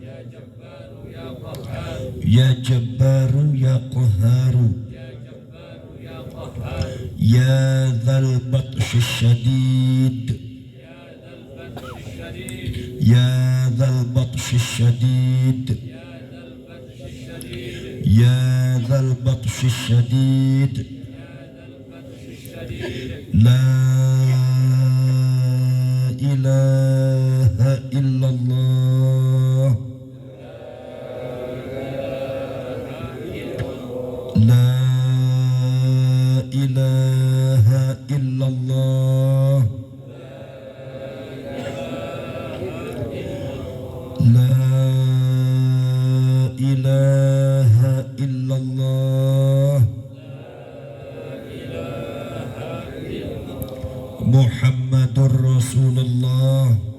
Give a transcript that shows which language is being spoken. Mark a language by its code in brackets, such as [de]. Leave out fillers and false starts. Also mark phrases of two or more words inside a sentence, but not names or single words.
[ar] يا جبار يا قهار يا ذا البطش الشديد يا ذا البطش الشديد يا ذا البطش الشديد لا إله إلا الله لا إله إلا الله لا إله إلا الله محمد رسول الله.